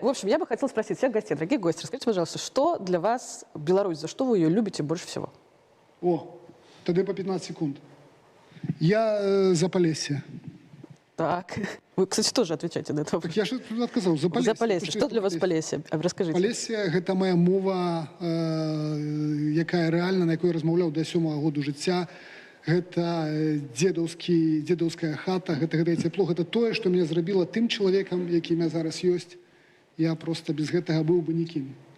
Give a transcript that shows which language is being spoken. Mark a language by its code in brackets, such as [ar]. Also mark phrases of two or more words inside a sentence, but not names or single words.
[ru] В общем, я бы хотела спросить всех гостей, дорогие гости, расскажите, пожалуйста, что для вас Беларусь, за что вы ее любите больше всего? О, тогда по 15 секунд. Я за Полесье. Так. Вы, кстати, тоже отвечаете на этот вопрос. Так я же тут отказал. За Полесье. За Полесье. Потому Что для вас Полесье. Полесье? Расскажите. [be] Полесье – гэта моя мова, якая рэальна, на якой я размаўляў да 7-го году жыцця. Гэта дзедаўская хата, гэта цяпло, гэта тое, што мяне зрабіла тым чалавекам, якім я зараз ёсць. Я просто без гэтага быў бы нікім.